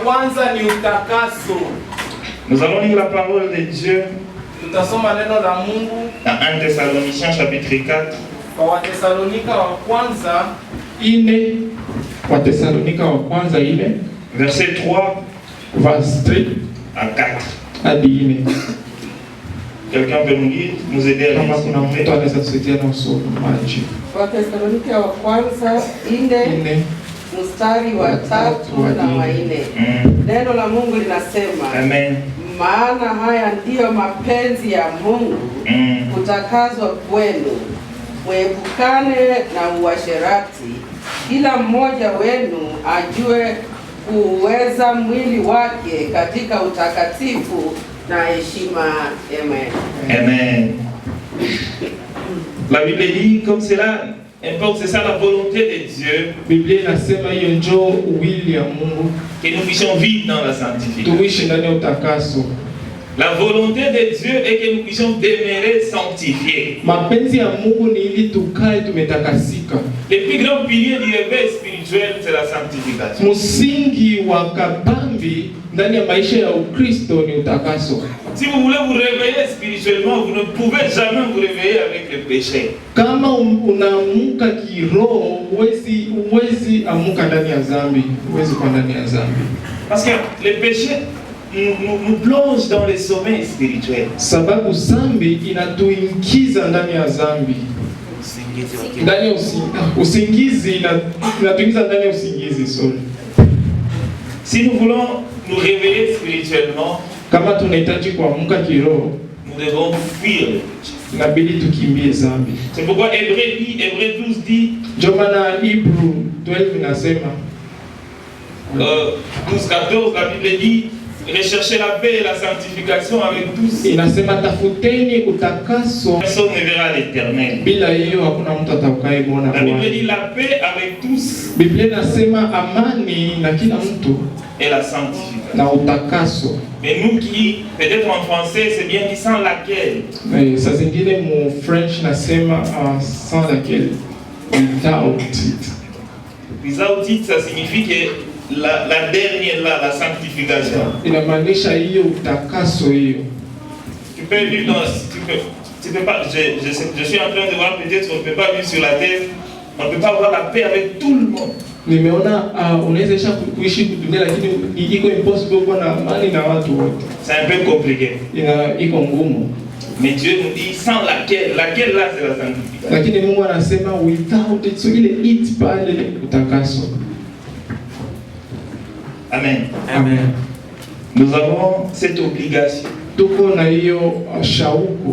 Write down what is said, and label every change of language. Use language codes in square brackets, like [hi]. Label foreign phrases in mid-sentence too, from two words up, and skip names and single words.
[fr] Nous allons lire la parole de Dieu dans 1 Thessaloniciens chapitre 4. Verset 3 [en] verse 3 [fr] à 4. [sw] hadi 4. [fr] Quelqu'un peut nous aider à [sw] Kama kuna [fr] lire? [sw] mtu anaweza tusaidia na usomaji. Wathesalonike wa kwanza 4 mstari wa 3 na wa 4. Neno la Mungu linasema, Amen. maana haya ndiyo mapenzi ya Mungu, kutakazwa kwenu, muepukane na uasherati, kila mmoja wenu ajue kuweza mwili wake katika utakatifu na heshima. Amen. Amen. [fr] La Bible dit comme cela, importe, c'est ça la volonté de Dieu, [sw] Biblia inasema hiyo njoo uwili ya Mungu, [fr] que nous puissions vivre dans la sanctification. [sw] tuishi ndani ya utakaso. [fr] La volonté de Dieu est que nous puissions demeurer sanctifiés. [sw] Mapenzi ya Mungu ni ili tukae tumetakasika. [fr] Le plus grand pilier du réveil spirituel, c'est la sanctification. [sw] Msingi wa kabambi ndani ya maisha ya Ukristo ni utakaso. [fr] Si vous voulez vous réveiller spirituellement, vous ne pouvez jamais vous réveiller avec le péché. [sw] Kama unaamuka kiroho, huwezi amuka ndani ya dhambi, huwezi kwa ndani ya dhambi. [fr] Parce que le péché nous plonge dans les sommets spirituels. [sw] Sababu dhambi inatuingiza ndani ya dhambi. Ndani ya usingizi inatuingiza ndani ya usingizi, sorry. [fr] Si nous voulons nous réveiller spirituellement, [sw] Kama tunahitaji kuamuka kiroho, [fr] nous devons fuir le péché. [sw] inabidi tukimbie dhambi. [fr] C'est pourquoi Hébreux 12 dit, [sw] Ndio maana Hebrew 12 inasema 12-14, [fr] la Bible dit, recherchez la paix et la sanctification avec tous. [sw] inasema tafuteni utakaso, [fr] Personne ne verra l'Éternel. [sw] bila hiyo hakuna mtu atakayemuona [fr] La Bible [sw] Bwana. [fr] dit la paix avec tous [sw] Biblia inasema amani na kila mtu [fr] et la sanctification. [sw] na utakaso. [fr] Mais nous qui, peut-être en français, c'est bien dit sans laquelle. [sw] Saa zingine mu French nasema [fr] sans laquelle, [en] without it. Without it, [fr] ça signifie que la dernière là, la sanctification. [sw] Inamaanisha hiyo utakaso hiyo. [fr] Tu peux vivre dans, tu peux pas, je suis en train de voir, peut-être on ne peut pas vivre sur la terre, on ne peut pas avoir la paix avec tout le monde. [sw] Nimeona unaweza kuishi dunia lakini iko impossible kuwa na amani na watu wote. [fr] C'est un peu compliqué. [sw] Iko ngumu. [fr] Mais Dieu nous dit sans laquelle là c'est la sanctification. [sw] Lakini Mungu anasema [en] without it, [sw] so ile it pale utakaso. Amen. Amen. [fr] Nous avons cette obligation [sw] Tuko na hiyo shauku